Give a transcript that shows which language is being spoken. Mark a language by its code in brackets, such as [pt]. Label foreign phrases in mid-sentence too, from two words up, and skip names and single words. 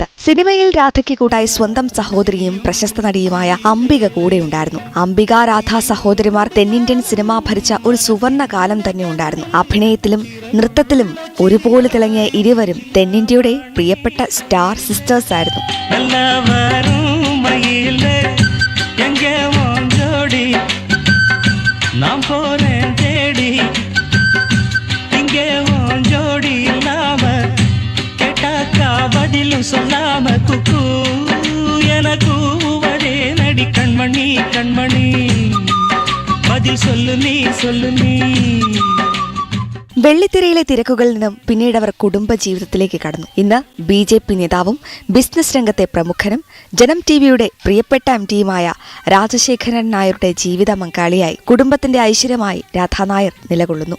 [ml] സിനിമയിൽ രാധയ്ക്ക് കൂട്ടായി സ്വന്തം സഹോദരിയും പ്രശസ്ത നടിയുമായ അംബിക കൂടെയുണ്ടായിരുന്നു. അംബിക, രാധ സഹോദരിമാർ തെന്നിന്ത്യൻ സിനിമ ഭരിച്ച ഒരു സുവർണ കാലം തന്നെ ഉണ്ടായിരുന്നു. അഭിനയത്തിലും നൃത്തത്തിലും ഒരുപോലെ തിളങ്ങിയ ഇരുവരും തെന്നിന്ത്യയുടെ പ്രിയപ്പെട്ട [en] star sisters [ml] ആയിരുന്നു. [ta] சொல்லாம குக்கு எனக்கு ஒரே நடி கண்மணி கண்மணி பதில் சொல்லு நீ. [ml] വെള്ളിത്തിരയിലെ തിരക്കുകളിൽ നിന്നും പിന്നീട് അവർ കുടുംബജീവിതത്തിലേക്ക് കടന്നു. ഇന്ന് BJP നേതാവും ബിസിനസ് രംഗത്തെ പ്രമുഖനും ജനം TVയുടെ പ്രിയപ്പെട്ട MDയുമായ രാജശേഖരൻ നായരുടെ ജീവിത പങ്കാളിയായി കുടുംബത്തിന്റെ ഐശ്വര്യമായി രാധാ നായർ നിലകൊള്ളുന്നു.